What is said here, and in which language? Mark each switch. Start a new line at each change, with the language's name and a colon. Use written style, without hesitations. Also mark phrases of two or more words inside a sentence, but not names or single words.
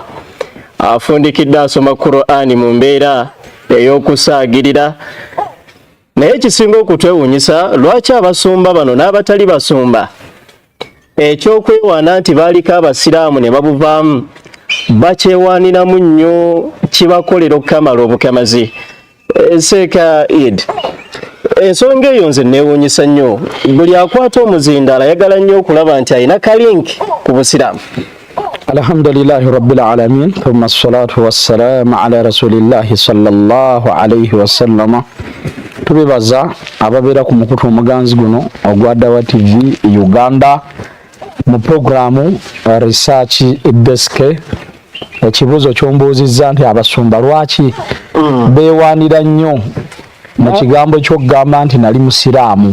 Ganda: Afundikidde asoma Qur'ani mu mbeera ey'okusaagirira naye ekisinga okutwewuunyisa lwaki abasumba bano n'abatali basumba ekyokwewaana nti baaliko abasiraamu ne babuvaamu bakyewaaniramu nnyo kibakolera okukamala obukamazi. Seeka Eid, ensonga eyo nze neewuunyisa nnyo. Buli akwata omuzindaala ayagala nnyo okulaba nti alina kalinki ku busiraamu.
Arabic: الحمد لله رب العالمين ثم الصلاة والسلام على رسول الله صلى الله عليه وسلم.
Ganda: Tubibaza ababeera ku mukutu omuganzi guno ogwa Dawa TV Uganda mu programu
English: research desk.
Ganda: Ekibuuzo kyombuuzizza nti abasumba lwaki beewaanira nnyo mu kigambo ky'okugamba nti nali musiraamu